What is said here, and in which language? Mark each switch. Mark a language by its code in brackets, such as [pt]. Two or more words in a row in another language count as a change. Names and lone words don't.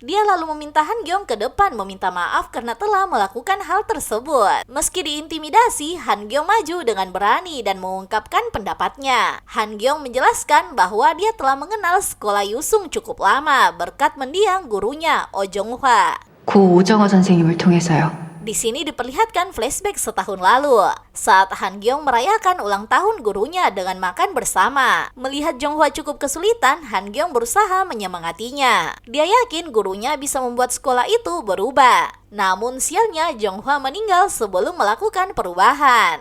[id] Dia lalu meminta Han Gyeong ke depan meminta maaf karena telah melakukan hal tersebut. Meski diintimidasi, Han Gyeong maju dengan berani dan mengungkapkan pendapatnya. Han Gyeong menjelaskan bahwa dia telah mengenal sekolah Yusung cukup lama berkat mendiang gurunya Oh Jong-hwa. [ko] 고 오정화 선생님을 통해서요. [id] Di sini diperlihatkan flashback setahun lalu saat Han Gyeong merayakan ulang tahun gurunya dengan makan bersama. Melihat Jong-hwa cukup kesulitan, Han Gyeong berusaha menyemangatinya. Dia yakin gurunya bisa membuat sekolah itu berubah. Namun sialnya Jong-hwa meninggal sebelum melakukan perubahan.